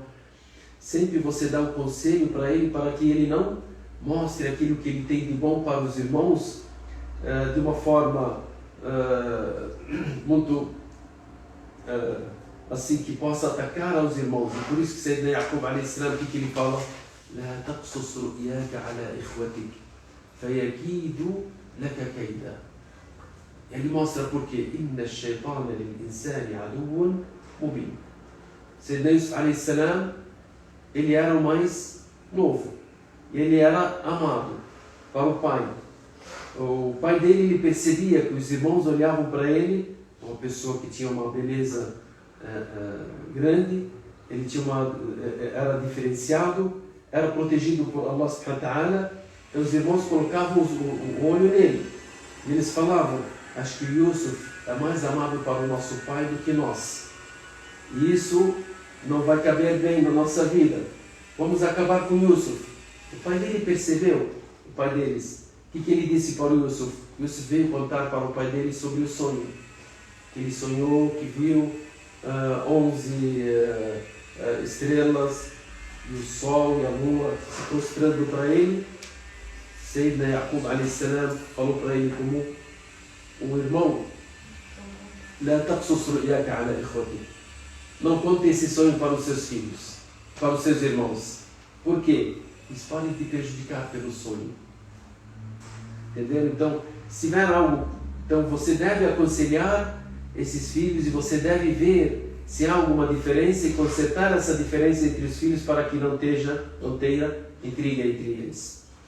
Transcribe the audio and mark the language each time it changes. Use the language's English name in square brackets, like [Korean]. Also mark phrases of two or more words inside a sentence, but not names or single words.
[Portuguese] Sempre você dá um conselho para ele, para que ele não mostre aquilo que ele tem de bom para os irmãos de uma forma muito assim que possa atacar aos irmãos. E por isso que Sayyidina Yaqub a.s. o que ele fala? [Arabic] لا تقصص رؤياك على إخوتك فيكيدوا لك كيدا. [Portuguese] Ele mostra por quê? [Arabic] إن الشيطان للإنسان عدو مبين. [Portuguese] Sayyidina Yusuf a.s. ele era o mais novo. Ele era amado para o pai. O pai dele, ele percebia que os irmãos olhavam para ele, uma pessoa que tinha uma beleza grande, ele tinha era diferenciado, era protegido por Allah [Arabic] سبحانه وتعالى, [Portuguese] e os irmãos colocavam o olho nele. E eles falavam, acho que Yusuf é mais amado para o nosso pai do que nós. E isso não vai caber bem na nossa vida. Vamos acabar com Yusuf. O pai dele percebeu, o pai deles, o que ele disse para o Yusuf? Yusuf veio contar para o pai dele sobre o sonho. Que ele sonhou, que viu 11 estrelas, e o sol e a lua se prostrando para ele. Sayyidina Yaqub [Arabic] عليه السلام [Portuguese] falou para ele como um irmão: [Arabic] "لا تقصص رؤياك على إخوتك." [Portuguese] Não conte esse sonho para os seus filhos, para os seus irmãos. Por quê? Eles podem te prejudicar pelo sonho. Entendeu? Então, se tiver algo, então você deve aconselhar esses filhos e você deve ver se há alguma diferença e consertar essa diferença entre os filhos para que não tenha intriga entre eles.